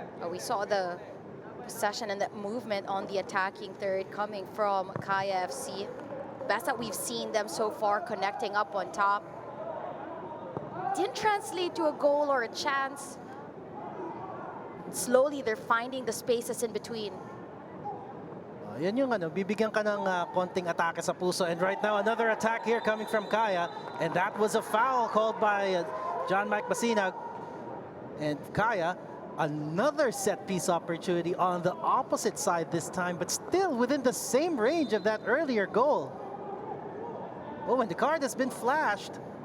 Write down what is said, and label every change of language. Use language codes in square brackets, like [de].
[en] We saw the possession and the movement on the attacking third coming from Kaya FC. Best that we've seen them so far, connecting up on top. Didn't translate to a goal or a chance. Slowly, they're finding the spaces in between. [tl] Yan yung ano, bibigyan ka ng konting atake sa puso. [en] And right now, another attack here coming from Kaya. And that was a foul called by John Mike Basinag. And Kaya, another set-piece opportunity on the opposite side this time, but still within the same range of that earlier goal. Oh, and the card has been flashed.